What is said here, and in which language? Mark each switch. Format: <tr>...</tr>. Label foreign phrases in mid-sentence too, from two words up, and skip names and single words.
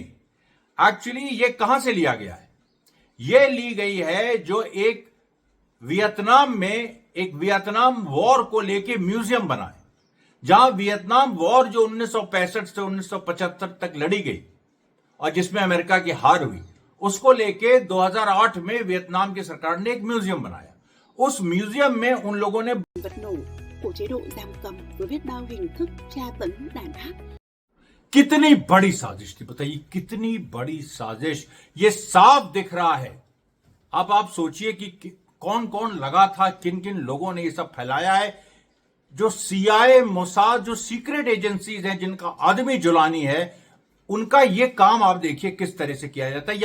<hi>एक्चुअली ये कहां से लिया गया है? यह ली गई है जो एक वियतनाम में एक वियतनाम वॉर को लेके म्यूजियम बना है, जहां वियतनाम वॉर जो 1965 से 1975 तक लड़ी गई और जिसमें अमेरिका की हार हुई, उसको लेके 2008 में वियतनाम की सरकार ने एक म्यूजियम बनाया। उस म्यूजियम में उन लोगों ने</hi> <vi>vật nổ của chế độ giam cầm với biết bao hình thức tra tấn đàn áp।</vi> <hi>कितनी बड़ी साजिश थी, बताइए कितनी बड़ी साजिश, ये साफ दिख रहा है। अब आप सोचिए कि कौन कौन लगा था, किन किन लोगों ने ये सब फैलाया है। जो सीआईए, मोसाद, जो सीक्रेट एजेंसीज हैं जिनका आदमी जुलानी है, उनका ये काम आप देखिए किस तरह से किया जाता है।</hi>